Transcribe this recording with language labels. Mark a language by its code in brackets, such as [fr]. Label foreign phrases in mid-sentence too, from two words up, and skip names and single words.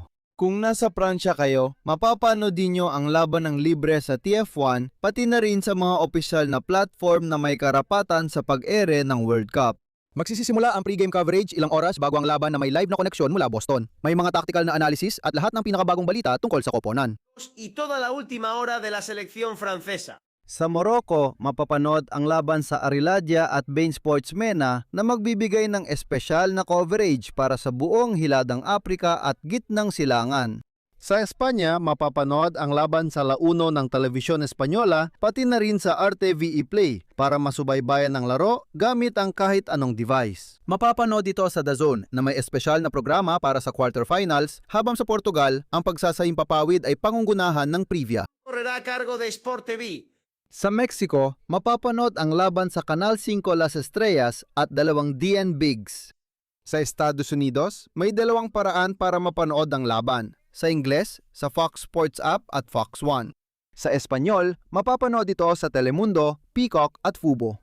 [tl] Kung nasa Pransya kayo, mapapanood din nyo ang laban ng libre sa TF1 pati na rin sa mga opisyal na platform na may karapatan sa pag-ere ng World Cup. Magsisimula ang [en] pregame coverage [tl] ilang oras bago ang laban na may live na koneksyon mula Boston. May mga tactical na analysis at lahat ng pinakabagong balita tungkol sa koponan. [es] Y toda la última hora de la selección francesa. [tl] Sa Morocco, mapapanood ang laban sa Ariladia at Bein Sports MENA na magbibigay ng espesyal na coverage para sa buong hiladang Afrika at gitnang silangan. Sa Espanya, mapapanood ang laban sa La Uno ng Telebisyon Espanyola pati na rin sa RTVE Play para masubaybayan ng laro gamit ang kahit anong device. Mapapanood ito sa DAZN na may espesyal na programa para sa quarterfinals habang sa Portugal, ang pagsasahimpapawid ay pangungunahan ng Privia. [es] Correrá a cargo de Sport TV. [tl] Sa Mexico, mapapanood ang laban sa Canal 5 Las Estrellas at 2 DN Bigs. Sa Estados Unidos, may 2 paraan para mapanood ang laban. Sa Ingles, sa Fox Sports App at Fox One. Sa Espanyol, mapapanood ito sa Telemundo, Peacock at Fubo.